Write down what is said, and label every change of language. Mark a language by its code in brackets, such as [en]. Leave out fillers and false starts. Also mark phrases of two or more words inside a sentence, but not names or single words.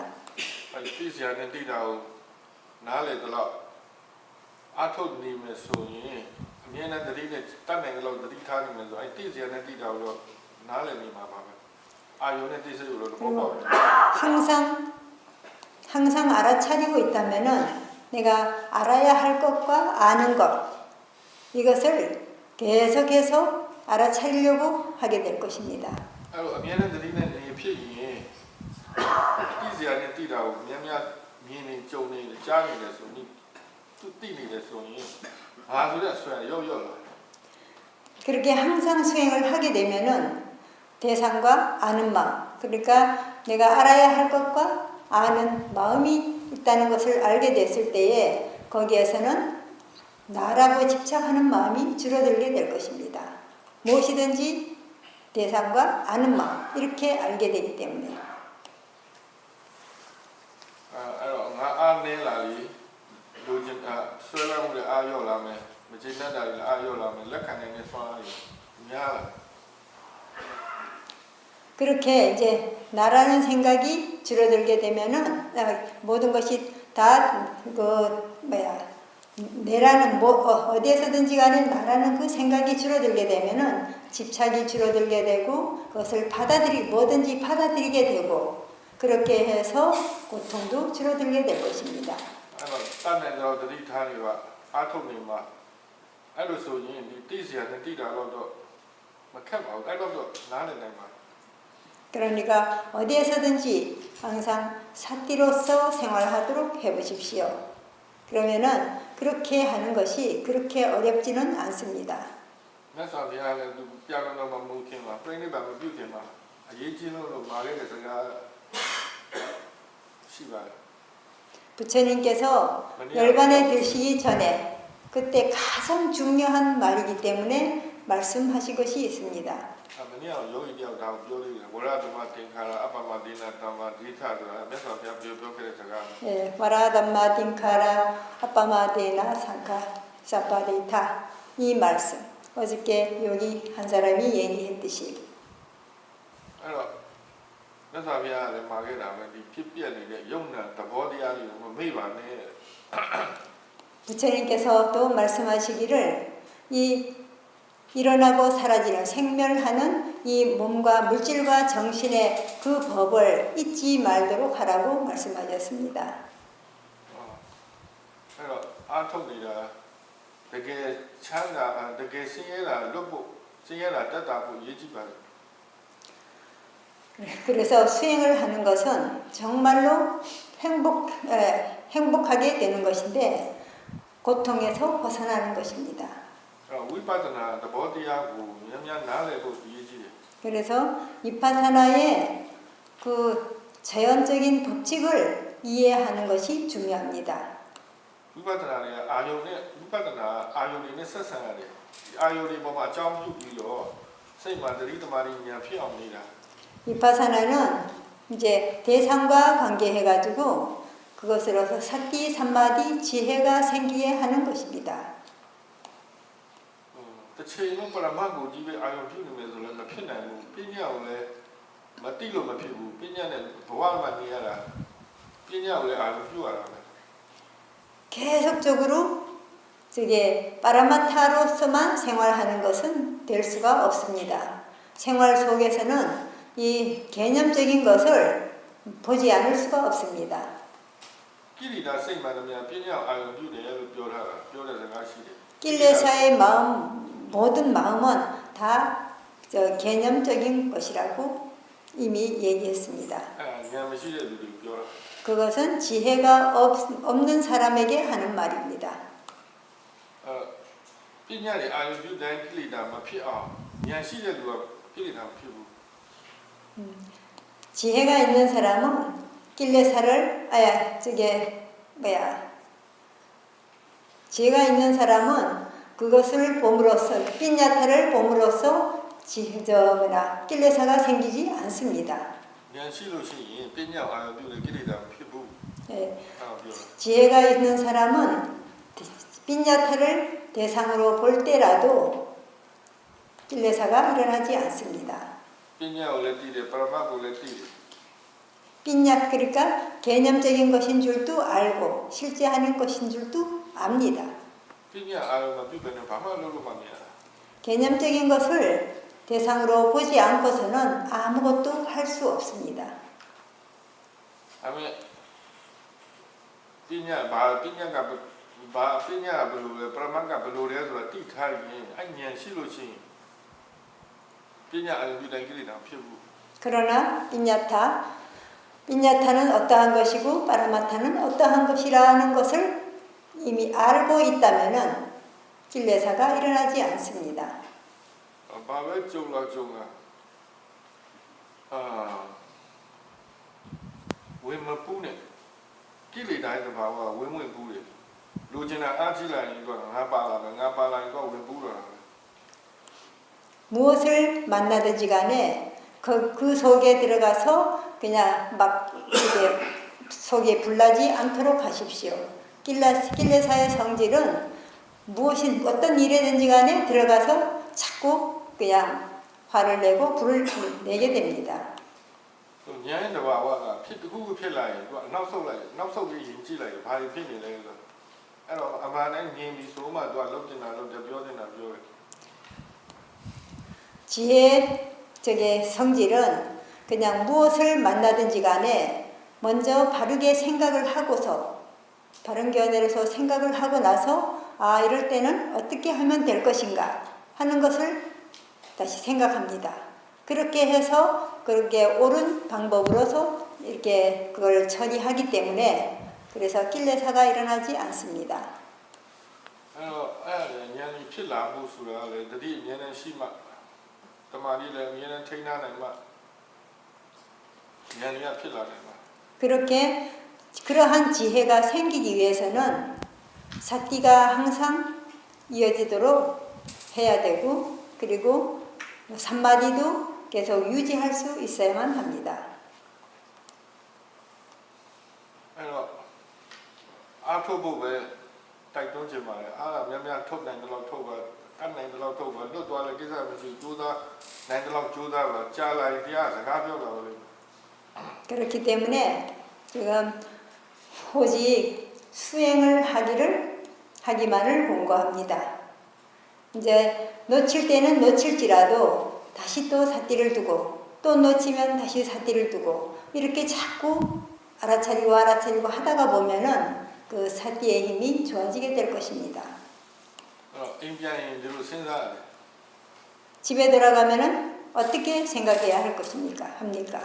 [ko] 띠지야는 띠다고 나래들라 아토님의 소이 미안한 들이네 딴내 걸로 들이타니면서 띠지야는 띠다고 나래니마 봐봐. 아용의 띠지로 뽑아. 항상 알아차리고 있다면은 내가 알아야 할 것과 아는 것 이것을 계속해서 알아차리려고 하게 될 것입니다. [my] အဲ့တော့အမြဲတမ်းသတိနဲ့နေဖြစ်ရင်တိစရာနဲ့တိတာကိုများများမြင်နေကြုံနေကြားနေတယ်ဆိုရင်သူတိနေတယ်ဆိုရင်ဘာဆိုတဲ့အစွဲရော့လာ [ko] 그렇게 항상 수행을 하게 되면은 대상과 아는 마음, 그러니까 내가 알아야 할 것과 아는 마음이 있다는 것을 알게 됐을 때에 거기에서는 나라고 집착하는 마음이 줄어들게 될 것입니다. 무엇이든지 대상과 아는 마음 이렇게 알게 되기 때문에 [my] အဲ့တော့ငါအားနေလာလေလူချင်းဆွဲလမ်းမှုတွေအားရော့လာမယ်မကျေနပ်တာတွေအားရော့လာမယ်လက်ခံနိုင်တဲ့ဆွမ်းအားတွေများလာ [ko] 그렇게 이제 나라는 생각이 줄어들게 되면은 모든 것이 다 내라는 어디에서든지 간에 나라는 그 생각이 줄어들게 되면은 집착이 줄어들게 되고 그것을 뭐든지 받아들이게 되고 그렇게 해서 고통도 줄어들게 될 것입니다. [my] အဲ့တော့တတ်နိုင်တော့သတိထားနေပါအားထုတ်နေမှာအဲ့လိုဆိုရင်ဒီတိစရာနဲ့တိတာတော့မခက်ပါဘူးအဲ့တော့နားလည်နိုင်ပါ [ko] 그러니까 어디에서든지 항상 사띠로서 생활하도록 해보십시오. 그러면은 그렇게 하는 것이 그렇게 어렵지는 않습니다. [my] မြတ်စွာဘုရားလည်းသူပြောင်းတော့မမှုခင်မှာပြိဋိဘံမပြုခင်မှာအရေးကြီးလို့မာခဲ့တဲ့စကားရှိပါတယ် [ko] 부처님께서 열반에 드시기 전에 그때 가장 중요한 말이기 때문에 말씀하신 것이 있습니다. [my] မနေ့ကယောဂီတယောက်ဒါကိုပြောလိုက်တယ် [pi] ဝရဓမ္မသင်္ခါရအပ္ပမဒေနတမ္မာဒိဋ္ဌ [my] ဆိုတာမြတ်စွာဘုရားပြောခဲ့တဲ့စကား [ko] 예, [pi] 와라담마 딩카라 아빠마데나 상카 사파데타 [ko] 이 말씀 어저께 여기 한 사람이 얘기했듯이 [my] အဲ့တော့မြတ်စွာဘုရားလည်းမာခဲ့တာပဲဒီဖြစ်ပြနေတဲ့ယုံနာသဘောတရားတွေကိုမမေ့ပါနဲ့ [ko] 부처님께서 또 말씀하시기를 이 일어나고 사라지는 생멸하는 이 몸과 물질과 정신의 그 법을 잊지 말도록 하라고 말씀하셨습니다. [my] အဲ့တော့အားထုတ်နေတာတကယ်ချမ်းသာတကယ်ဆင်းရဲတာလွတ်ဖို့ဆင်းရဲတာတက်တာဖို့အရေးကြီးပါတယ် [ko] 그래서 수행을 하는 것은 정말로 행복하게 되는 것인데 고통에서 벗어나는 것입니다. [my] အဲ့တော့ဝိပဿနာသဘောတရားကိုများများနားလည်ဖို့အရေးကြီးတယ် [ko] 그래서 위파사나의 그 자연적인 법칙을 이해하는 것이 중요합니다. [my] ဝိပဿနာတွေကအာယုံနဲ့ဝိပဿနာအာယုံတွေနဲ့ဆက်ဆံရတယ်ဒီအာယုံတွေပေါ်မှာအကြောင်းပြုပြီးတော့စိတ်မှာသတိသမารိဉာဏ်ဖြစ်အောင်နေတာ [ko] 위파사나는 이제 대상과 관계해가지고 그것으로서 사띠 삼마디 지혜가 생기게 하는 것입니다. [my] တစ်ချိန်လုံးပရမတ်ကိုကြီးပဲအာယုံပြုနေမယ်ဆိုလည်းမဖြစ်နိုင်ဘူးပညာကိုလည်းမတိလို့မဖြစ်ဘူးပညာနဲ့ဘဝမှာနေရတာပညာကိုလည်းအာယုံပြုရတာပဲ [ko] 계속적으로 저게 파라마타로서만 생활하는 것은 될 수가 없습니다. 생활 속에서는 이 개념적인 것을 보지 않을 수가 없습니다. [my] ကိရိတာစိတ်မှန်သမျှပညာအာယုံပြုတယ်လို့ပြောထားတာပြောတဲ့စကားရှိတယ် [ko] 길레사의 마음 모든 마음은 다 개념적인 것이라고 이미 얘기했습니다. [my] ဉာဏ်မရှိတဲ့လူတွေပြောတာ [ko] 그것은 지혜가 없는 사람에게 하는 말입니다. [my] ပညာတွေအာယုံပြုတိုင်းကိရိတာမဖြစ်အောင်ဉာဏ်ရှိတဲ့လူကကိရိတာမဖြစ်ဘူး [ko] 지혜가 있는 사람은 길레사를 지혜가 있는 사람은 그것을 봄으로써 핀야타를 봄으로써 길레사가 생기지 않습니다. [my] ဉာဏ်ရှိလို့ရှိရင်ပညာအာယုံပြုတဲ့ကိရိတာမဖြစ်ဘူး [ko] 예, [my] အဲ့ဒါပြောတာ [ko] 지혜가 있는 사람은 핀야타를 대상으로 볼 때라도 길레사가 일어나지 않습니다. [my] ပညာကိုလည်းသိတယ်ပရမတ်ကိုလည်းသိတယ် [ko] 핀야 그러니까 개념적인 것인 줄도 알고 실제 하는 것인 줄도 압니다. [my] ပညာအာယုံမပြုဘဲနဲ့ဘာမှလုပ်လို့မမြင်တာ [ko] 개념적인 것을 대상으로 보지 않고서는 아무것도 할 수 없습니다. [my] ဒါပေမဲ့ပညာဘာပညာကဘာပညာဘယ်လိုလဲပရမတ်ကဘယ်လိုလဲဆိုတာသိထားရင်အဲ့ဉာဏ်ရှိလို့ရှိရင်ပညာအယူတိုင်းကိလေသာဖြစ်ဘူး [ko] 그러나 빈야타는 어떠한 것이고 파라마타는 어떠한 것이라는 것을 이미 알고 있다면은 kil레사가 일어나지 않습니다. [my] ဘာပဲကြုံလာကြုံလာဝင်မပူးနဲ့ကိလေသာရဲ့သဘာဝကဝင်ပူးတယ်လိုချင်တာအားကြီးလာရင်တော့ငါပါလာတယ်ငါပါလာရင်တော့ဝင်ပူးတော့တာပဲ [ko] 무엇을 만나든지 간에 그 속에 들어가서 그냥 막 이게 속에 불나지 않도록 하십시오. kil레사의 성질은 무엇이 어떤 일이든지 간에 들어가서 자꾸 그냥 화를 내고 불을 내게 됩니다. [my] ဉာဏ်ရဲ့သဘာဝကဖြစ်တစ်ခုခုဖြစ်လာရင်သူကနောက်ဆုတ်ပြီးရင်ကြည့်လိုက်ဘာဖြစ်နေလဲဆိုအဲ့တော့အမှန်တိုင်းမြင်ပြီးဆိုမှသူကလုံးတင်တာလုံးတယ်ပြောတင်တာပြောတယ် [ko] 지혜 적의 성질은 그냥 무엇을 만나든지 간에 먼저 바르게 생각을 하고서 바른 견해로서 생각을 하고 나서 아 이럴 때는 어떻게 하면 될 것인가 하는 것을 다시 생각합니다. 그렇게 해서 그렇게 옳은 방법으로서 이렇게 그걸 처리하기 때문에 그래서 kil레사가 일어나지 않습니다. [my] အဲ့တော့အဲ့ဒါဉာဏ်ကြီးဖြစ်လာမှုဆိုတာလေတတိဉာဏ်ရှိမှတမာတိလည်းဉာဏ်ထိန်းထားနိုင်မှဉာဏ်ကြီးဖြစ်လာနိုင်မှာ [ko] 그렇게 그러한 지혜가 생기기 위해서는 사띠가 항상 이어지도록 해야 되고 그리고 산마디도 계속 유지할 수 있어야만 합니다. [my] အဲ့တော့အားထုတ်ဖို့ပဲတိုက်တွန်းချင်ပါတယ်အားကများများထုတ်နိုင်တယ်လို့ထုတ်ပါတတ်နိုင်တယ်လို့ထုတ်ပါလွတ်သွားလည်းကိစ္စမရှိကြိုးစားနိုင်တယ်လို့ကြိုးစားပါကြားလိုက်တရားစကားပြောတာပါလေ [ko] 그렇기 때문에 지금 오직 수행을 하기만을 공고합니다. 이제 놓칠 때는 놓칠지라도 다시 또 사띠를 두고 또 놓치면 다시 사띠를 두고 이렇게 자꾸 알아차리고 하다가 보면은 그 사띠의 힘이 좋아지게 될 것입니다. [my] အဲ့တော့အိမ်ပြန်ရင်ဒီလိုစဉ်းစားရတယ် [ko] 집에 돌아가면은 어떻게 생각해야 할 것입니까? 합니까?